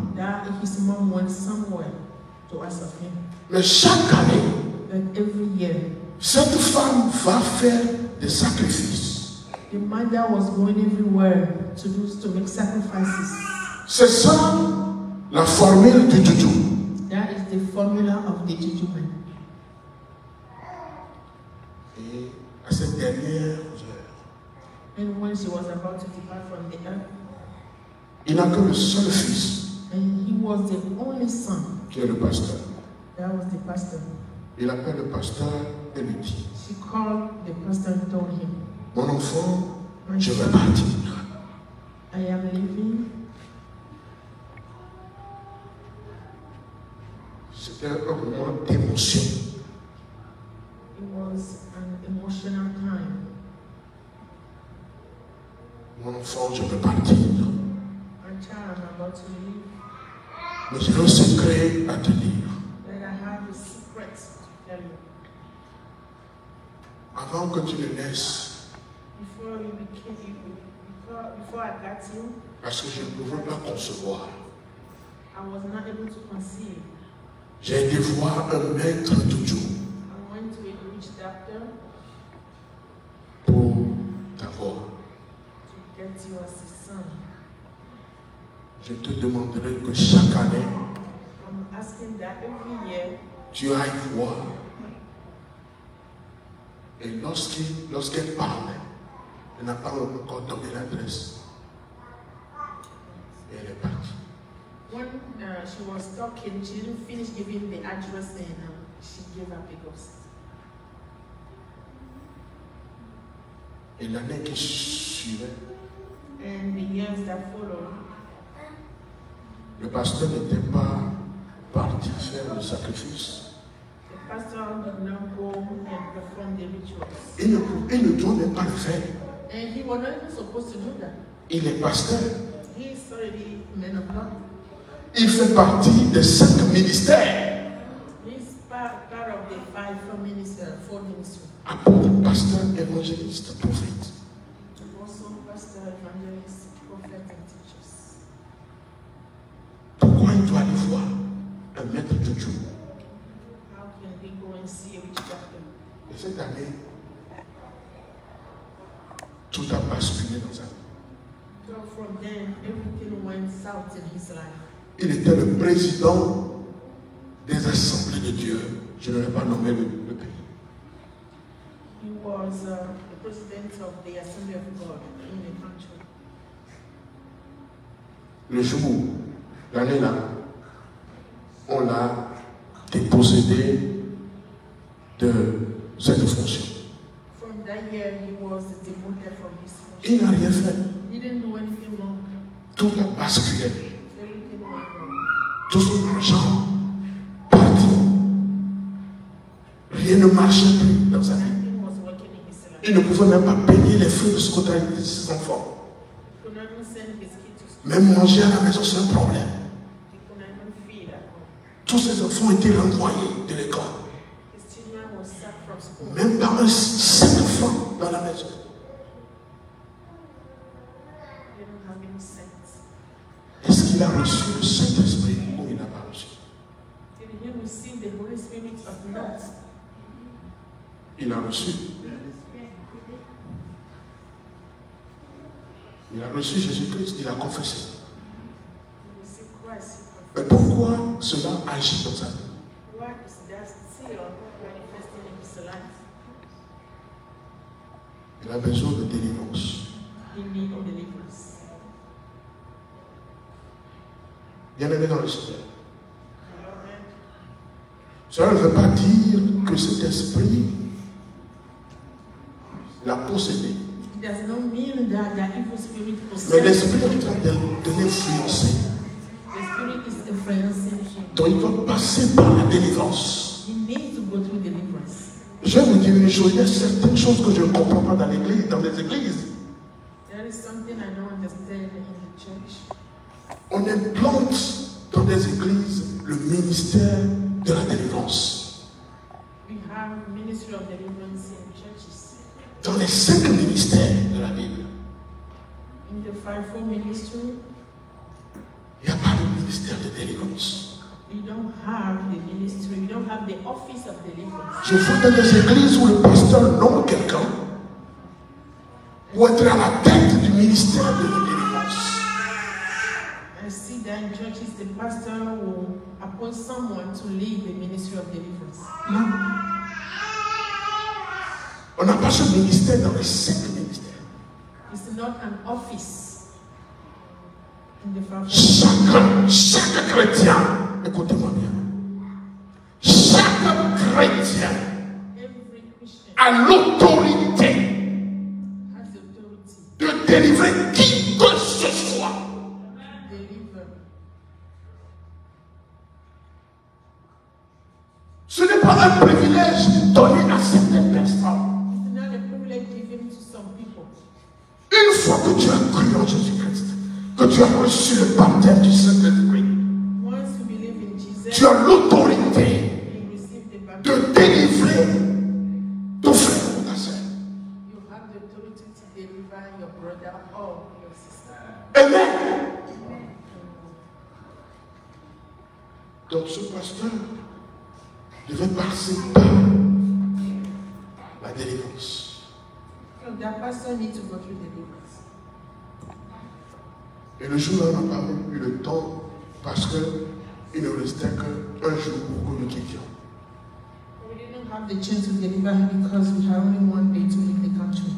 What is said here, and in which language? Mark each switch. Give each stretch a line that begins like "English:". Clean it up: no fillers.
English: that his mom went somewhere to ask of him.
French: Mais chaque année,
English: That every year,
French: cette femme va faire des sacrifices.
English: the mother was going everywhere to make sacrifices.
French: C'est ça la formule du juju.
English: That is the formula of the juju man.
French: Et à cette dernière heure,
English: And when she was about to depart from the earth,
French: il n'a que le seul fils
English: and he was the only son,
French: qui est le pasteur.
English: that was the pastor.
French: Il appelle le pasteur et lui dit,
English: She called the pastor and told him,
French: mon enfant,
English: "My
French: je vais
English: son,
French: partir.
English: I am leaving."
French: C'était un moment d'émotion.
English: It was an emotional time.
French: Mon enfant, je vais partir.
English: My child, I'm about to leave.
French: Mais j'ai un secret à te dire.
English: That I have a secret to tell you.
French: Avant que tu ne naisses,
English: Before you became, before I got you,
French: parce que je ne pouvais pas concevoir,
English: I was not able to conceive.
French: j'ai été voir un maître juju
English: I went to a witch doctor
French: pour t'avoir.
English: to get you as a son.
French: Je te demanderai que chaque année,
English: I'm asking that every year
French: tu ailles voir. Et lorsqu'elle parlait, Elle n'a pas encore donné l'adresse. Et elle est partie.
English: When she was talking, she didn't finish giving the address and she gave up the ghost.
French: Et l'année qui suivait,
English: And the years that followed,
French: le pasteur n'était pas parti faire le sacrifice.
English: the pastor did not go and perform the rituals.
French: Il ne doit même pas le faire.
English: And he was not even supposed to do that.
French: Il est pasteur.
English: He is already a man of God.
French: Il fait partie des 5 ministères.
English: He's part of the four ministries.
French: Apôtre, pasteur, évangéliste, prophète.
English: Also pastor, evangelist, prophet and teachers.
French: Pourquoi il doit aller voir un maître de Dieu?
English: How can we go and see a witch doctor?
French: Et cette année, tout a basculé dans sa vie.
English: So from then, everything went south in his life.
French: Il était le président des assemblées de Dieu. Je ne vais pas nommer le pays.
English: He was the president of the Assembly of God in the country.
French: Le jour, l'année là, on l'a dépossédé de cette fonction.
English: From that year, he was demoted from his function.
French: Il n'a rien fait.
English: He didn't do anything wrong.
French: Tout a basculé.
English: Everything went wrong.
French: Tout son argent parti. Rien ne marchait plus dans sa vie.
English: Nothing was working in his life.
French: Il ne pouvait même pas payer les frais de scolarité de ses enfants.
English: He could not even send his kids to school.
French: Même manger à la maison, c'est un problème.
English: He could not even feed at home.
French: Tous ses enfants étaient renvoyés de l'école.
English: His children were sacked from school.
French: Même pas un 5 francs dans la maison.
English: He didn't have any sense.
French: Est-ce qu'il a reçu le Saint-Esprit ou il n'a pas reçu?
English: Did he receive the Holy Spirit of not?
French: Il a reçu. Il a reçu Jésus-Christ, il a confessé.
English: He received Christ.
French: Mais pourquoi cela agit dans sa vie?
English: What is that still manifesting in his life?
French: Il a besoin de délivrance.
English: He needs deliverance.
French: Bien-aimé dans le Seigneur. Cela ne veut pas dire que cet esprit l'a possédé.
English: It does not mean that the evil spirit
French: Mais
English: possesses
French: l'esprit est en
English: him.
French: train de l'influencer.
English: The spirit is influencing him.
French: Donc il doit passer par la délivrance.
English: He needs to go through deliverance.
French: Je vais vous dire une chose, il y a certaines choses que je ne comprends pas dans l'église, dans les églises.
English: There is something I don't understand in the church.
French: On implante dans des églises le ministère de la délivrance.
English: We have ministry of deliverance in churches.
French: Dans les 5 ministères de la Bible,
English: In the fivefold ministry,
French: il n'y a pas de ministère de délivrance.
English: we don't have the ministry. We don't have the office of deliverance.
French: Je vois dans des églises où le pasteur nomme quelqu'un pour être à la tête du ministère de la délivrance.
English: I see that in churches, the pastor will appoint someone to lead the ministry of deliverance.
French: Non. On n'a pas ce ministère dans les 5 ministères.
English: It's not an office in the fivefold.
French: Chaque chrétien, écoutez-moi bien, chaque chrétien
English: Every Christian
French: a l'autorité
English: has the authority
French: de délivrer qui que ce soit.
English: to deliver.
French: Ce n'est pas un privilège donné à certaines personnes.
English: It's not a privilege given to some people.
French: Une fois que tu as cru en Jésus-Christ, que tu as reçu le baptême du Saint-Esprit,
English: Once you believe in Jesus,
French: tu as l'autorité
English: you receive the
French: de
English: baptism.
French: délivrer ton frère ou ta sœur.
English: You have the authority to deliver your brother or your sister.
French: Amen. Donc ce pasteur devait passer par la délivrance.
English: So that pastor needs to go through deliverance.
French: Et le jour-là, on n'a pas eu le temps parce qu'il ne restait qu'un jour pour que nous quittions.
English: We didn't have the chance to deliver him because we had only one day to leave the country.